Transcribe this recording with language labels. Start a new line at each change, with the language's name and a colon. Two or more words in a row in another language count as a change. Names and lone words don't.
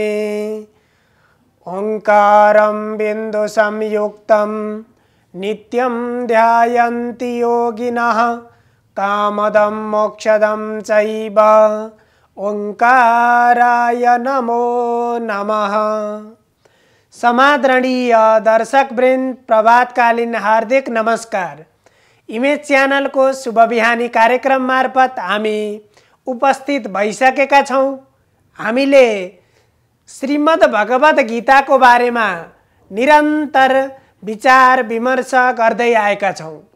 Sanskrit: ओंकारं बिन्दुसंयुक्तं नित्यं ध्यायन्ति योगिनः कामदं मोक्षदं चैव ओंकाराय नमो नमः।
Nepali: समादरणीय दर्शकवृन्द, प्रभातकालीन हार्दिक नमस्कार। इमेज च्यानल को शुभ बिहानी कार्यक्रम मार्फत हामी उपस्थित भइसकेका छौं। हामीले श्रीमद् भगवत गीता को बारेमा निरन्तर विचार विमर्श गर्दै आएका छौं।